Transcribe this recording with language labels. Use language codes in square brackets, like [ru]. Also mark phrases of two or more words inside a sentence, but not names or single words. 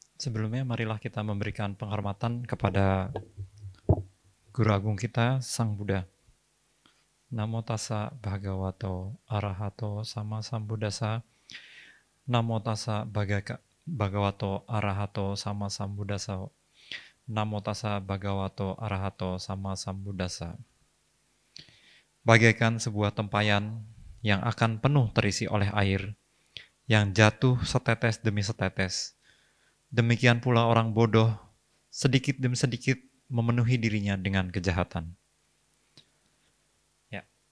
[id] Sebelumnya marilah kita memberikan penghormatan kepada Guru Agung kita, Sang Buddha. [pi] Namo tassa bhagavato arahato sama sambuddhassa. Namo tassa bhagavato arahato sama sambuddhassa. Namo tassa bhagavato arahato sama sambuddhassa. [id] Bagaikan sebuah tempayan yang akan penuh terisi oleh air, yang jatuh setetes demi setetes. Demikian pula orang bodoh, sedikit demi sedikit memenuhi dirinya dengan kejahatan. Ya.